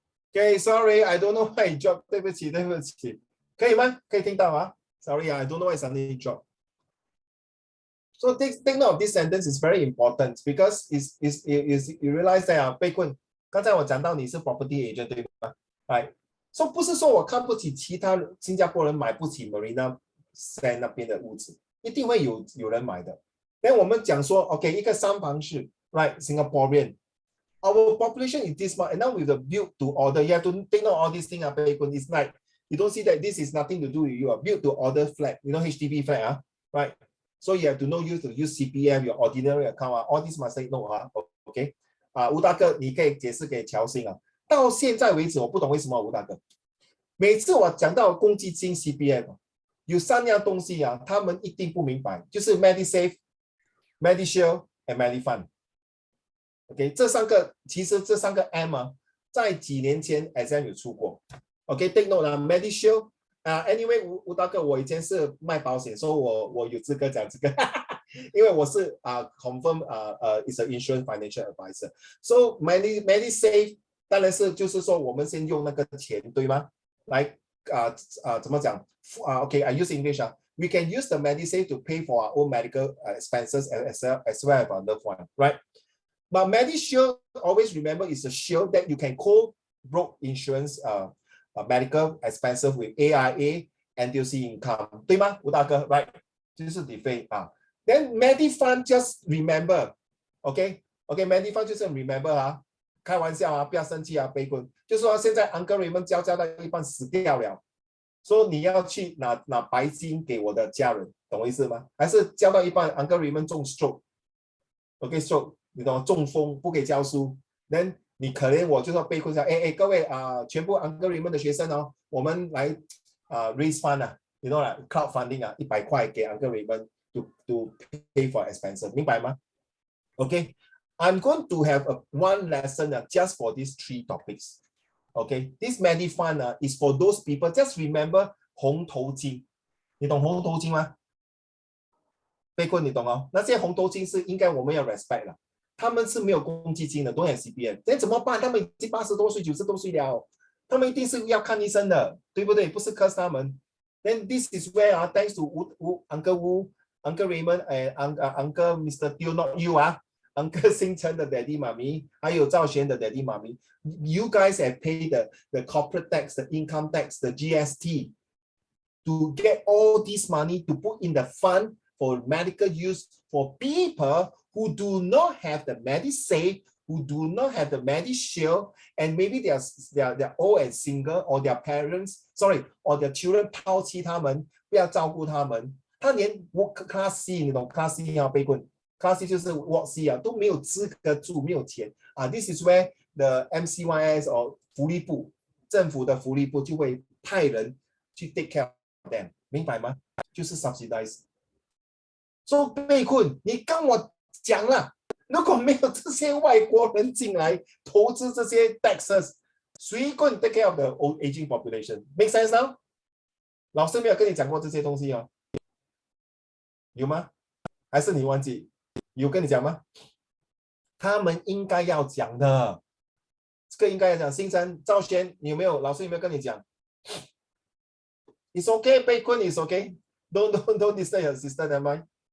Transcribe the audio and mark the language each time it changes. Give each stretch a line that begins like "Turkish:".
English: Okay, sorry, I don't know why it dropped.
Chinese: 对不起，可以吗？可以听到吗
English: ？Sorry, I don't know why suddenly dropped. So take note of this sentence is very important because you realize that 贝坤，
Chinese: 刚才我讲到你是
English: property agent
Chinese: 对吗？哎， so 不是说我看不起其他新加坡人买不起 Marina Sands 那边的屋子，一定会有人买的。但我们讲说
English: ，OK，
Chinese: 一个三房式
English: ，right Singaporean。Our population is this much, and now with the build to order, you have to take note all these things. It's like you don't see that this is nothing to do with you. Build to order flat, HDB flat, right? So you have to know you to use CPF, your ordinary account, all this must take note, okay?
Chinese: 吴大哥，你可以解释给乔欣啊。到现在为止，我不懂为什么吴大哥，每次我讲到公积金 CPF， 有3样东西啊，他们一定不明白，就是 MediSave、MediShield and MediFund。OK， 这三个其实这3个 M 啊，在几年前 exam 有出过。 OK，
English: take note
Chinese: 啦 ，MediShield anyway， 吴大哥，我以前是卖保险，所以我有资格讲这个，因为我是
English: confirm is an insurance financial advisor。
Chinese: So MediSave 当然是就是说我们先用那个钱，对吗？来怎么讲？OK，
English: I use English
Chinese: 啊。
English: We can use the MediSave to pay for our own medical expenses as well as our loved one, right? But MediShield, always remember, is a shield that you can co-broke insurance medical expenses with AIA, NTUC income,
Chinese: 对吗？吴大哥 ，
English: right？
Chinese: 就是理费啊。
English: Then MediFund just remember,
Chinese: OK，MediFund 就是 remember 啊，开玩笑啊，不要生气啊，悲观。就是说现在 Uncle Raymond 交到一半死掉了，说你要去拿白金给我的家人，懂我意思吗？还是交到一半 Uncle Raymond 中 stroke，OK stroke。你懂中风不给教书 ，
English: then
Chinese: 你可怜我就说被困下，各位全部 Uncle Raymond 的学生哦，我们来
English: raise fund
Chinese: 啊 ，
English: you know
Chinese: 啦 ，crowdfunding 啊，100块给 Uncle Raymond
English: to pay for expenses，
Chinese: 明白吗 ？
English: Okay, I'm going to have one lesson just for these 3 topics. Okay, this Medi Fund is for those people. Just remember
Chinese: 红头巾，你懂红头巾吗？被困你懂哦？那些红头巾是应该我们要
English: respect
Chinese: 了。他们是没有公积金的，都有 CPF， 那怎么办？他们已经80多岁、90多岁了，他们一定是要看医生的，对不对？不是 curse 他们。
English: Then this is where thanks to Uncle Wu, Uncle Raymond and Uncle Mr. Teo, not you Uncle 星辰的 Daddy 妈咪，还有赵璇的 Daddy 妈咪 ，you guys have paid the corporate tax, the income tax, the GST to get all this money to put in the fund for medical use for people who do not have the MediSave, who do not have the MediShield, and maybe they're old and single, or their parents, or their children
Chinese: 抛弃他们，不要照顾他们。他连 Class C， 你懂 Class C 被困 ，Class C 就是 Ward C 都没有资格住，没有钱
English: This is where the MCYS or
Chinese: 福利部政府的福利部就会派人去
English: take care of them，
Chinese: 明白吗？ 就是
English: subsidize。
Chinese: 所以被困，你跟我讲了，如果没有这些外国人进来投资这些 taxes， 谁
English: going take care of the old aging population？ Make sense now？
Chinese: 老师没有跟你讲过这些东西哦，有吗？还是你忘记？有跟你讲吗？他们应该要讲的，这个应该要讲。星辰、赵轩，你有没有？老师有没有跟你讲
English: ？It's okay， 被困 is okay。Don't disturb your sister， never mind。